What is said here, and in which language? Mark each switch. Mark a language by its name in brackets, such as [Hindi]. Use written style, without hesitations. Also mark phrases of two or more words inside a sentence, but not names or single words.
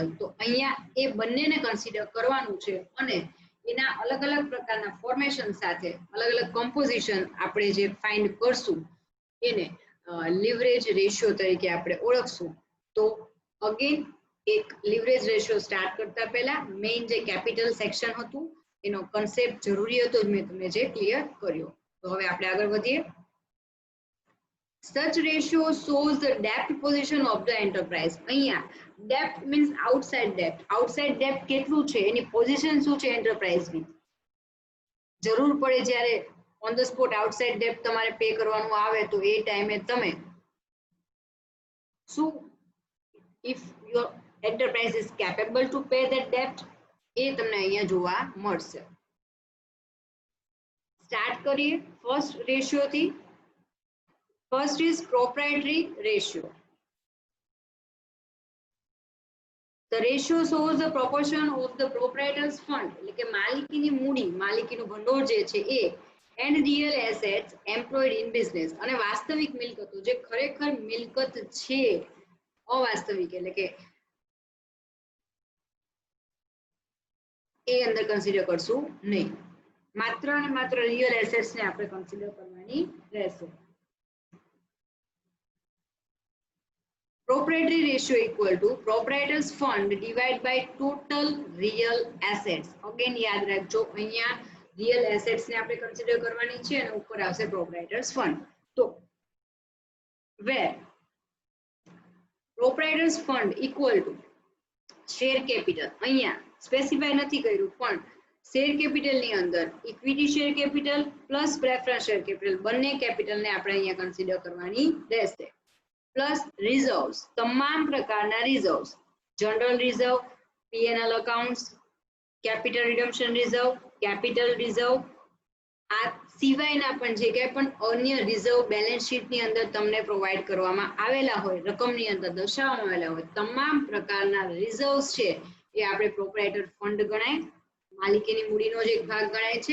[Gujarati] તો અહીંયા એ બંનેને કન્સિડર કરવાનું છે અને એના અલગ અલગ પ્રકારના ફોર્મેશન સાથે અલગ અલગ કમ્પોઝિશન આપણે જે ફાઇન્ડ કરશું એને [English] leverage ratio [Gujarati] તરીકે આપણે ઓળખશું. તો અગેન એક [English] leverage ratio start [Gujarati] કરતા પહેલા મેઇન જે [English] capital section [Gujarati] હતું એનો કન્સેપ્ટ જરૂરી હતો, મેં તમને જે ક્લિયર કર્યો. તો હવે આપણે આગળ વધીએ. [English] Such ratio shows the debt position of the enterprise. [Gujarati] અહીંયા [English] debt means outside debt. Outside debt [Gujarati] કેટલું છે, એની પોઝિશન શું છે એન્ટરપ્રાઇઝની. જરૂર પડે જ્યારે [English] on the spot outside debt [Gujarati] તમારે પે કરવાનું આવે તો એ ટાઈમે તમે શું, [English] if your enterprise is capable to pay that debt, [Gujarati] એ તમને અહીંયા જોવા મળશે. સ્ટાર્ટ કરીએ [English] first ratio [Gujarati] થી. [English] First is proprietary ratio. The ratio shows the proportion of the proprietor's fund, [Gujarati] એટલે કે માલિકીની મૂડી, માલિકીનું ભંડોળ જે છે એ, [English] and real assets employed in business, [Gujarati] અને વાસ્તવિક મિલકતો જે ખરેખર મિલકત છે, અવાસ્તવિક એટલે કે એ અંદર કન્સિડર કરશું નહીં. માત્ર અને માત્ર [English] real assets [Gujarati] ને આપણે કન્સિડર કરવાની રહેશે. [English] Proprietary ratio equal to proprietor's fund divided by total real assets. [Gujarati] Again યાદ રાખજો, અહીંયા [English] real assets [Gujarati] ને આપણે કન્સિડર કરવાની છે અને ઉપર આવશે [English] proprietor's fund. તો where proprietor's fund equal to share capital, [Gujarati] અહીંયા સ્પેસિફાઈ નથી કર્યું પણ [English] share capital [Gujarati] ની અંદર [English] equity share capital plus preference share capital [Gujarati] બંને કેપિટલ ને આપણે અહીંયા કન્સિડર કરવાની રહેશે. [English] plus reserves, [Gujarati] તમામ પ્રકારના રિઝર્વ્સ, [English] general reserve, PNL accounts, capital redemption reserve, capital reserve, [Gujarati] આ સિવાયના પણ જે કંઈ પણ અન્ય રિઝર્વ બેલેન્સ શીટની અંદર તમને પ્રોવાઈડ કરવામાં આવેલા હોય, રકમની અંદર દર્શાવવામાં આવેલા હોય, તમામ પ્રકારના રિઝર્વ્સ છે એ આપણે [English] proprietor fund [Gujarati] ગણાય, માલિકીની મૂડીનો જ એક ભાગ ગણાય છે.